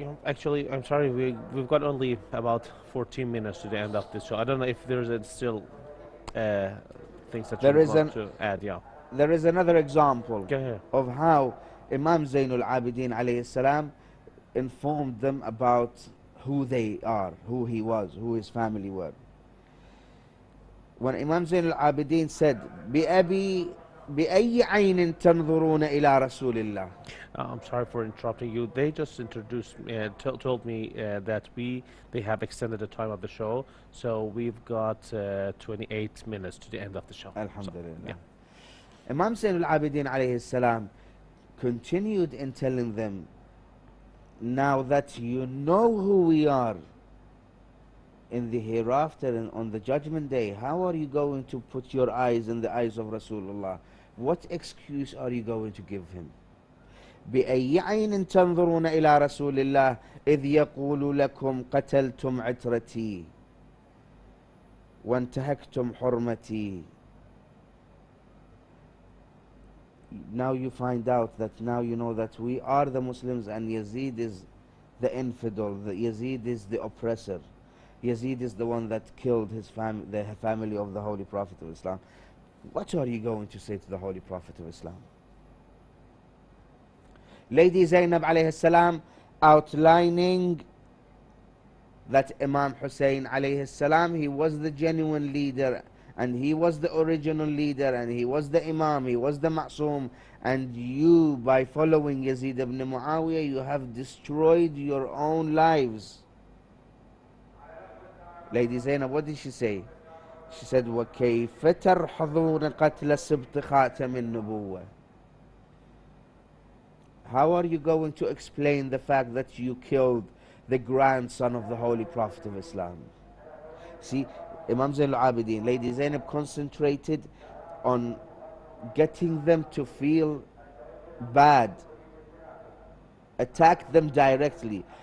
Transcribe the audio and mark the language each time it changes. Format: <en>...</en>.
<en>actually, I'm sorry, we've got only about 14 minutes to the end of this show. I don't know if there's still uh, things that you there would is want an to add. Yeah. there is another example Go ahead. of how Imam Zainul Abidin alayhi salam informed them about who they are, who he was, who his family were. When Imam Zainul Abidin said,</en> <ar>بأبي بأي عين تنظرون إلى رسول الله.</ar> <en>I'm sorry for interrupting you. They just introduced me, told me that they have extended the time of the show, so we've got 28 minutes to the end of the show. So, Alhamdulillah. yeah. Imam Zainul Abidin alayhi salam continued in telling them, now that you know who we are in the hereafter and on the judgment day, how are you going to put your eyes in the eyes of Rasulullah? What excuse are you going to give him?</en> <ar>بأي عين تنظرون إلى رسول الله إذ يقول لكم قتلتم عترتي وانتهكتم حرمتي.</ar> <en>Now you find out that now you know that we are the Muslims and Yazid is the infidel, Yazid is the oppressor, Yazid is the one that killed the family of the Holy Prophet of Islam. What are you going to say to the Holy Prophet of Islam? Lady Zainab alayhi salam outlining that Imam Hussein alayhi salam, he was the genuine leader and he was the original leader and he was the Imam, he was the Ma'soom, and you, by following Yazid ibn Muawiyah, you have destroyed your own lives. Lady Zainab, what did she say? She said,</en> <ar>وَكَيْفَ تَرْحَضُونَ قَتْلَ سِبْطِ خَاتَمِ النُّبُوَّةِ.</ar> <en>How are you going to explain the fact that you killed the grandson of the Holy Prophet of Islam? See, Imam Zain al-Abidin, Lady Zainab concentrated on getting them to feel bad, attack them directly.</en>